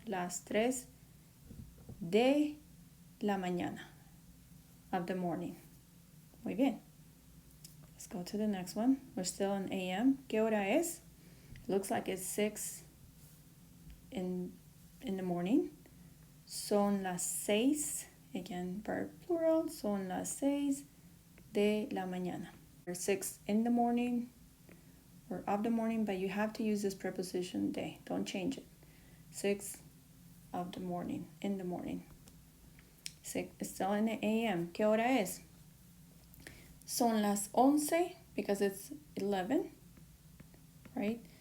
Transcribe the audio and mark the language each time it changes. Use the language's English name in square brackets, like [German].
[Spanish] Las 3 de la mañana, [English] of the morning. [Spanish] Muy bien. [English] Let's go to the next one. We're still in AM. [Spanish] ¿Qué hora es? [English] Looks like it's 6 in the morning. [Spanish] Son las 6. [English] Again, verb plural, [Spanish] son las 6 de la mañana. [English] Or 6 in the morning or of the morning, but you have to use this preposition de. Don't change it. 6 of the morning, in the morning. 6, it's still in the AM. [Spanish] ¿Qué hora es? Son las 11 [English] because it's 11, right?